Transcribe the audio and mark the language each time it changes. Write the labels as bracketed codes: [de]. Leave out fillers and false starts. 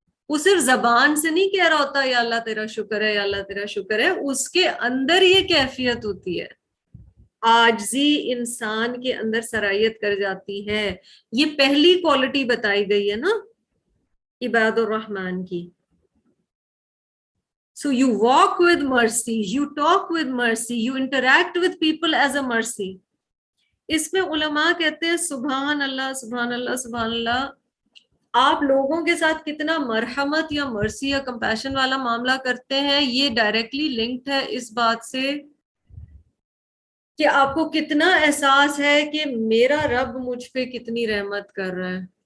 [ur] وہ صرف زبان سے نہیں کہہ رہا ہوتا یا اللہ تیرا شکر ہے, یا اللہ تیرا شکر ہے, اس کے اندر یہ کیفیت ہوتی ہے. عاجزی انسان کے اندر سرایت کر جاتی ہے. یہ پہلی کوالٹی بتائی گئی ہے نا عباد الرحمن کی. [en] So you walk with mercy, you talk with mercy, you interact with people as a mercy. [ur] اس میں علماء کہتے ہیں سبحان اللہ سبحان اللہ سبحان اللہ, آپ لوگوں کے ساتھ کتنا مرحمت یا مرسی یا کمپیشن والا معاملہ کرتے ہیں, یہ ڈائریکٹلی لنکڈ ہے اس بات سے کہ آپ کو کتنا احساس ہے کہ میرا رب مجھ پہ کتنی رحمت کر رہا ہے.